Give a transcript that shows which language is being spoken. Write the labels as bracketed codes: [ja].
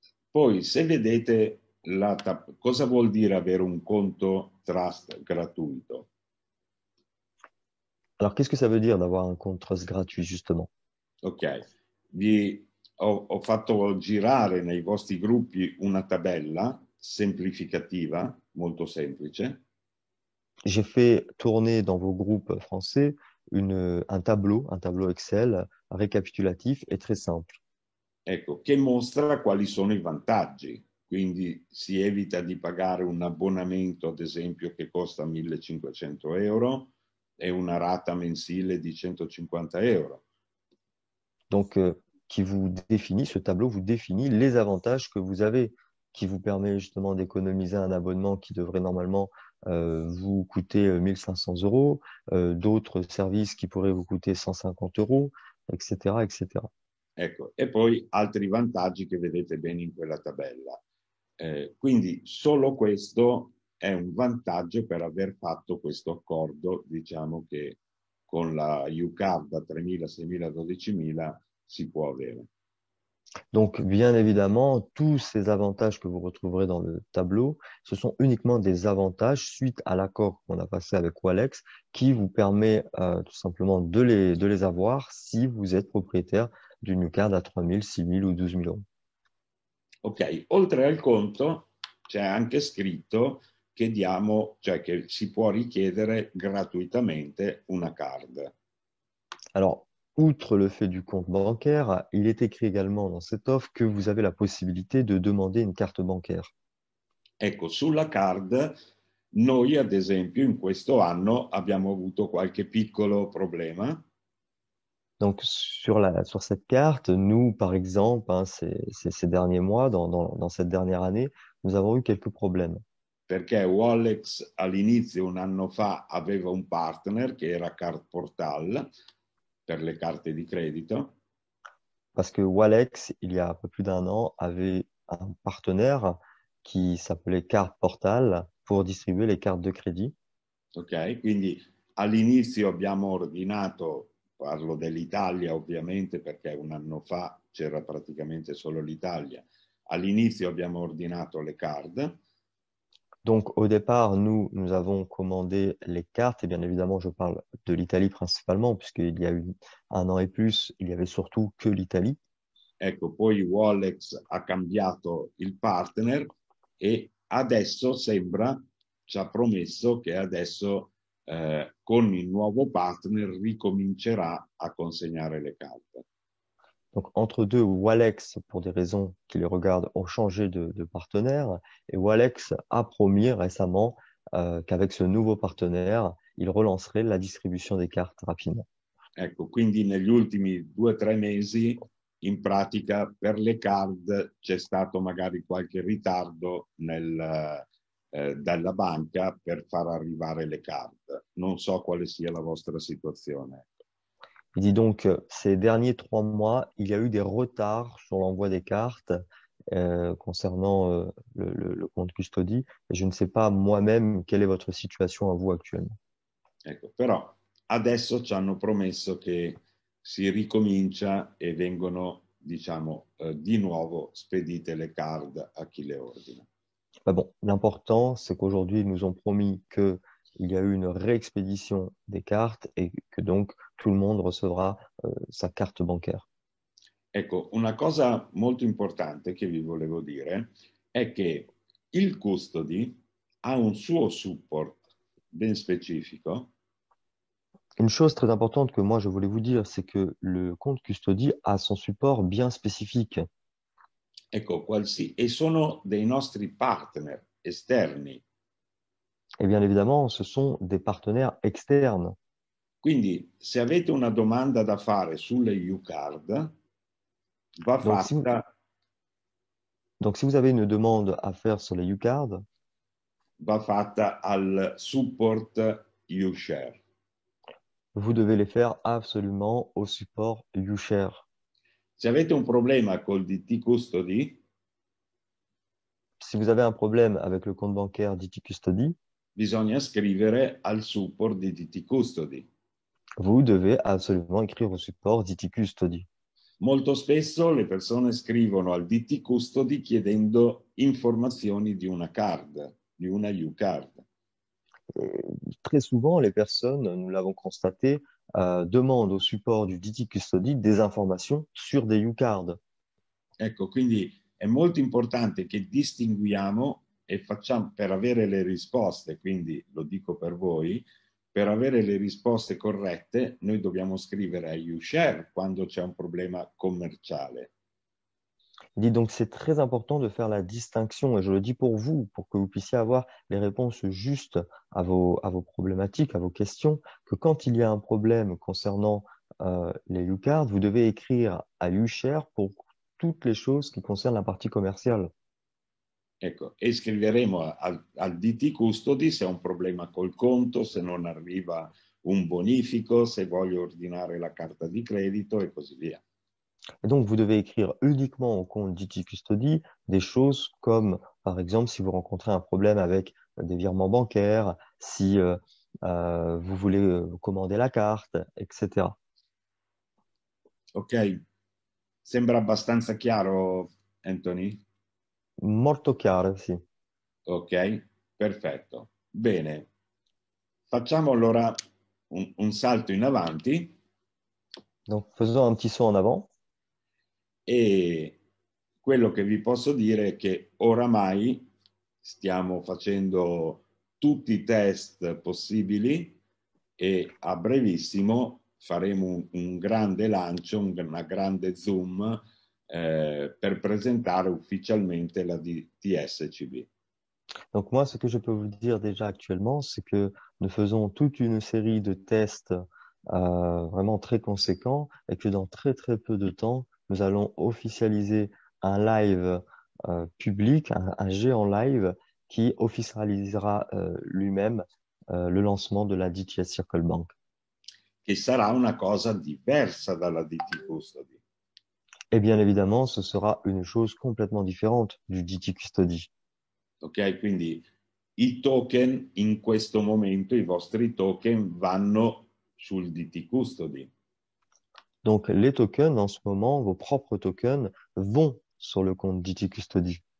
[it] Poi se vedete cosa vuol dire avere un conto trust gratuito? [fr] Alors, qu'est-ce que ça veut dire d'avoir un compte Trust gratuit, justement? [it] Ok, ho fatto girare nei vostri gruppi una tabella semplificativa, molto semplice. [fr] J'ai fait tourner dans vos groupes français un tableau Excel récapitulatif et très simple. [it] Ecco, che mostra quali sono i vantaggi. Quindi si evita di pagare un abbonamento, ad esempio, che costa 1.500 euro e una rata mensile di 150 euro. [fr] Donc, ce tableau vous définit les avantages que vous avez, qui vous permet justement d'économiser un abonnement qui devrait normalement vous coûter 1500 euros, d'autres services qui pourraient vous coûter 150 euros, etc., etc. [it] Ecco, e poi altri vantaggi che vedete bene in quella tabella. Quindi solo questo è un vantaggio per aver fatto questo accordo, diciamo che con la UCAR da 3.000, 6.000, 12.000 si può avere. [fr] Donc, bien évidemment, tous ces avantages que vous retrouverez dans le tableau, ce sont uniquement des avantages suite à l'accord qu'on a passé avec Walex, qui vous permet tout simplement de les avoir si vous êtes propriétaire d'une New Card à 3 000, 6 000 ou 12 000 euros. [it] Ok, oltre al conto c'è anche scritto che diamo, cioè che si può richiedere gratuitamente una card. [fr] Alors, outre le fait du compte bancaire, il est écrit également dans cette offre que vous avez la possibilité de demander une carte bancaire. [it] Ecco, sulla card noi ad esempio in questo anno abbiamo avuto qualche piccolo problema. [fr] Donc, sur cette carte, nous, par exemple, hein, ces derniers mois, dans cette dernière année, nous avons eu quelques problèmes. [it] Perché Wallex all'inizio, un anno fa, aveva un partner che era Card Portal per le carte di credito. [fr] Parce que Walex, il y a un peu plus d'un an, avait un partenaire qui s'appelait Carte Portal pour distribuer les cartes de crédit. [it] Ok, quindi all'inizio abbiamo ordinato, parlo dell'Italia ovviamente perché un anno fa c'era praticamente solo l'Italia, all'inizio abbiamo ordinato le card. [fr] Donc, au départ, nous avons commandé les cartes, et bien évidemment, je parle de l'Italie principalement, puisqu'il y a eu un an et plus, il y avait surtout que l'Italie. [it] Ecco, poi Wallex ha cambiato il partner e adesso sembra, ci ha promesso che adesso con il nuovo partner ricomincerà a consegnare le carte. [fr] Donc, entre deux, Walex, pour des raisons qui les regardent, ont changé de partenaire, et Walex a promis récemment qu'avec ce nouveau partenaire, il relancerait la distribution des cartes rapidement. [it] Ecco, quindi negli ultimi 2 o 3 mesi, in pratica, per le card c'è stato magari qualche ritardo dalla banca per far arrivare le card. Non so quale sia la vostra situazione. [fr] Il dit donc, ces derniers 3 mois, il y a eu des retards sur l'envoi des cartes concernant le compte custody. Et je ne sais pas moi-même quelle est votre situation à vous actuellement. [it] Ecco, però adesso ci hanno promesso che si ricomincia e vengono, diciamo, di nuovo spedite le card a chi le ordina. [fr] Bah bon, l'important, c'est qu'aujourd'hui, ils nous ont promis qu'il y a eu une réexpédition des cartes et que donc tout le monde recevra sa carte bancaire. [it] Ecco, una cosa molto importante che vi volevo dire è che il custody ha un suo support ben specifico. [fr] Une chose très importante que moi je voulais vous dire, c'est que le compte custody a son support bien spécifique. [it] Ecco, e sono dei nostri partner esterni. [fr] Et bien évidemment, ce sont des partenaires externes. [it] Quindi, se avete una domanda da fare sulle UCard, va [fr] Donc si vous, [it] fatta, [fr] donc si vous avez une demande à faire sur les UCard, [it] va fatta al support UShare. [fr] vous devez les faire absolument au support YouShare. [it] Se avete un problema col DT Custody, [fr] Si vous avez un problème avec le compte bancaire d'IT Custody, [it] bisogna scrivere al support di DT Custody. [fr] vous devez absolument écrire au support d'IT Custody. [it] Molto spesso le persone scrivono al DT Custody chiedendo informazioni di una card, di una UCard. [fr] Très souvent, les personnes, nous l'avons constaté, demandent au support du DT Custody des informations sur des UCard. [it] Ecco, quindi è molto importante che distinguiamo e facciamo per avere le risposte, quindi lo dico per voi, per avere le risposte corrette noi dobbiamo scrivere a YouShare quando c'è un problema commerciale. [fr] Il dit donc c'est très important de faire la distinction, et je le dis pour vous, pour que vous puissiez avoir les réponses justes à vos problématiques, à vos questions, que quand il y a un problème concernant les U-Cards, vous devez écrire à UShare pour toutes les choses qui concernent la partie commerciale. [it] Ecco, e scriveremo al DT Custody se ho un problema col conto, se non arriva un bonifico, se voglio ordinare la carta di credito e così via. [fr] Et donc, vous devez écrire uniquement au compte DT Custody des choses comme, par exemple, si vous rencontrez un problème avec des virements bancaires, si vous voulez commander la carte, etc. [it] Ok? Sembra abbastanza chiaro, Anthony? Molto chiaro, sì. Ok? Perfetto. Bene. Facciamo allora un salto in avanti [fr] Donc, faisons un petit saut en avant. [it] e quello che vi posso dire è che oramai stiamo facendo tutti i test possibili e a brevissimo faremo un grande lancio, una grande Zoom per presentare ufficialmente la DTSCB. [fr] Donc, moi, ce que je peux vous dire déjà actuellement, c'est que nous faisons toute une série de tests vraiment très conséquents et que dans très, très peu de temps, nous allons officialiser un live public, un géant live qui officialisera lui-même le lancement de la DTS Circle Bank. [it] Che sarà una cosa diversa dalla DT Custody. [fr] Et bien évidemment, ce sera une chose complètement différente du DT Custody. [it] Ok, quindi i token in questo momento, i vostri token vanno sul DT Custody. [fr] Donc, les tokens, en ce moment, vos propres tokens vont sur le compte DT Custody.